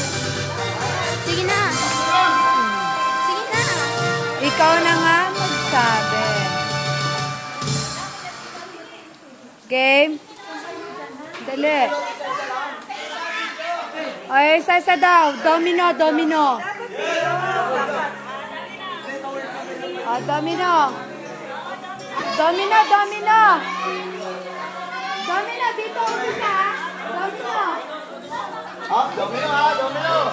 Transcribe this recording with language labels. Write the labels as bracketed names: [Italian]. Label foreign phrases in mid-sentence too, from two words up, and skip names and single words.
[Filipino] Sige na. Sige na. Ikaw na nga magsabi. Game? Dali. Ay, isa daw. Domino, domino. Ah, domino. Domino, domino. Domino, dito umpisa. Domino. Domino ha, domino!